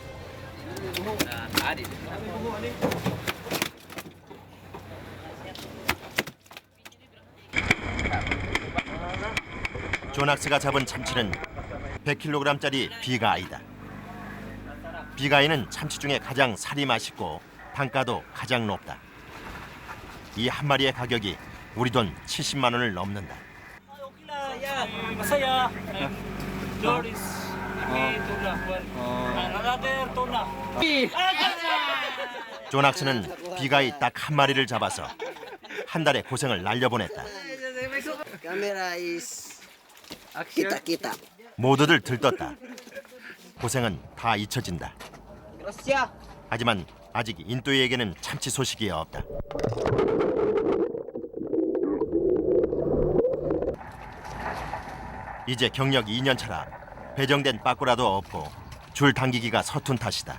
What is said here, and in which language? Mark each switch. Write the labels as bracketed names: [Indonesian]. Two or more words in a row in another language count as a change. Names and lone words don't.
[Korean] 조낙스가 잡은 참치는 100kg짜리 비가이다. 비가이는 참치 중에 가장 살이 맛있고 단가도 가장 높다. 이 한 마리의 가격이 우리 돈 70만 원을 넘는다. [Filipino] Masaya. Doris. [English] Tuna. Another tuna. [Korean] 조낙스는 비가이 딱 한 마리를 잡아서 한 달의 고생을 날려보냈다. [English] Camera is kita. [Korean] 모두들 들떴다. 고생은 다 잊혀진다. 하지만 아직 인도에게는 참치 소식이 없다. 이제 경력 2년 차라 배정된 빠꾸라도 없고 줄 당기기가 서툰 탓이다.